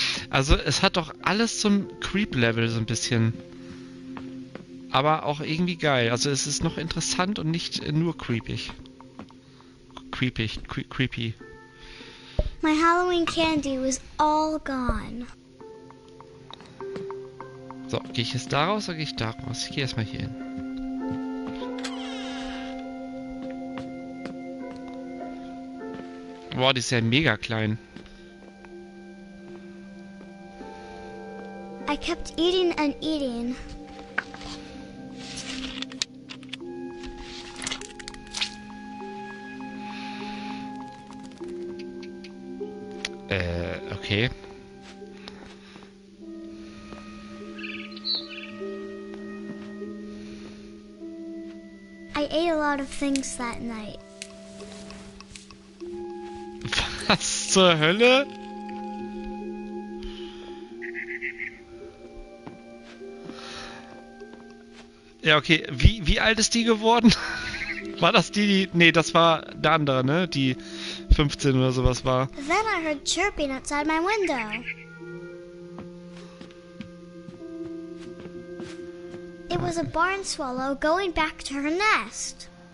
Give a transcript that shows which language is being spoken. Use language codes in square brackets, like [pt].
[de] Also es hat doch alles zum Creep-Level so ein bisschen. Aber auch irgendwie geil. Also es ist noch interessant und nicht nur creepig. [en] Creepy. My Halloween candy was all gone. [de] So, gehe ich jetzt da raus oder gehe ich da raus? Ich gehe erstmal hier hin. Boah, die ist ja mega klein. [en] I kept eating and eating. Okay. I ate a lot of things that night. [de] Was zur Hölle? Ja, okay. Wie alt ist die geworden? War das die... Nee, das war der andere, ne? Die 15 oder sowas war. [en] Then I heard chirping outside my window. It was a barn swallow going back to her nest.